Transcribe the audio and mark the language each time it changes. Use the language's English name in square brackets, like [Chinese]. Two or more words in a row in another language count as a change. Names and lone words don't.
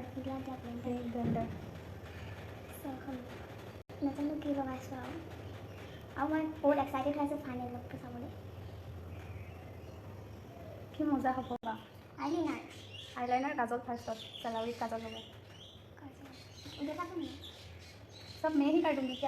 [Assamese] ব্লেণ্ডাৰ নাজানো কি লগাইছোঁ আৰু মই বহুত এক্সাইটেড হৈ আছোঁ [English] final lookটো [Assamese] চাবলৈ। কি মজা হ'ব বা। আইলাইনাৰ আইলাইনাৰ কাজল ফাৰ্ষ্টত, চেলাউৰিত কাজল হ'ব। [Hindi] देखाता नहीं सब मैं ही कर दूँगी क्या?